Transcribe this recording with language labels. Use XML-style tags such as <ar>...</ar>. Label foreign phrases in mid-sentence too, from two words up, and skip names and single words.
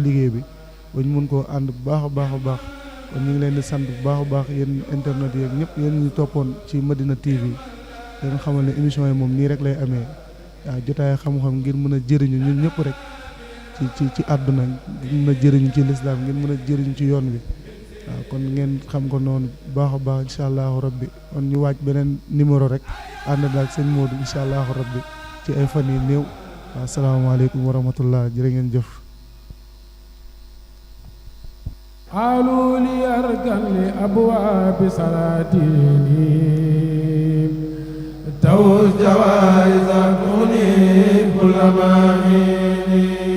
<wo>liggéey bi ba ñu mun koo ànd bu baax a baax a baax kon ñu ngi leen di sant bu baax a baax yéen internet yeeg ñëpp yéen ñu toppoon ci Madina TV leen xamal ne émission yi moom nii rek lay amee waaw jotaay xam-xam ngir mën a jëriñu ñun ñëpp rek ci àdduna ngir mën a jëriñu ci lislaam ngir mën a jëriñu ci yoon bi waaw kon ngeen xam ko noonu baax a baax</wo> <ar>إن شاء الله ربي</ar> <wo>kon ñu waaj beneen numéro rek ànd ak sëñ Modou</wo> <ar>إن شاء الله ربي</ar> <wo>ci ay fan yi néew waaw</wo> <ar>السلام عليكم ورحمة الله</ar> <wo>jërë ngeen jëf</wo> <ar>قالوا لي أركن لأبواب سلاطيني توز جوائز كوني كل ما</ar>